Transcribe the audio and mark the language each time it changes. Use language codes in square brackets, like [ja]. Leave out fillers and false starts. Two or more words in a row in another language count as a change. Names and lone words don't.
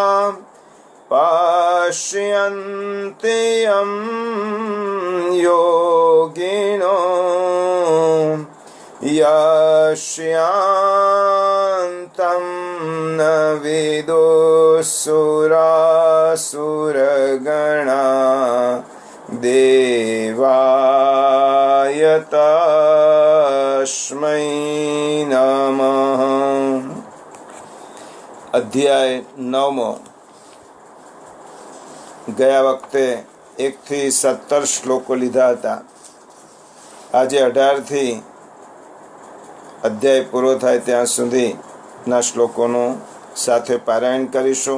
[sa] पश्यन्ति यं योगिनो यस्यान्तं न विदुः देवाय तस्मै नमः। [gu] અધ્યાય 9. ગયા વખતે 1 થી 17 શ્લોકો લીધા હતા. આજે 18 થી અધ્યાય પૂરો થાય ત્યાં સુધીના શ્લોકોનું સાથે પારાયણ કરીશું.